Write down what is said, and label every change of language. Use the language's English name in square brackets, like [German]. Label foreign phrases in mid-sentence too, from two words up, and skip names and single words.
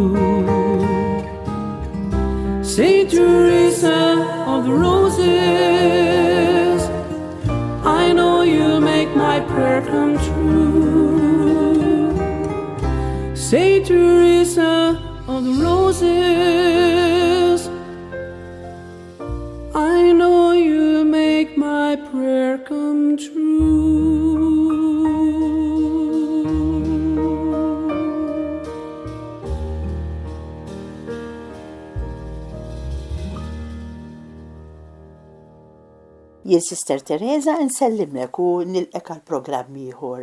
[English] Saint Teresa of the Roses, I know you'll make my prayer come true. Saint Teresa of the Roses, I know you'll make my prayer come true. [Maltese] Jien Sister Teresa nsellimlek u nilqek għal programm ieħor.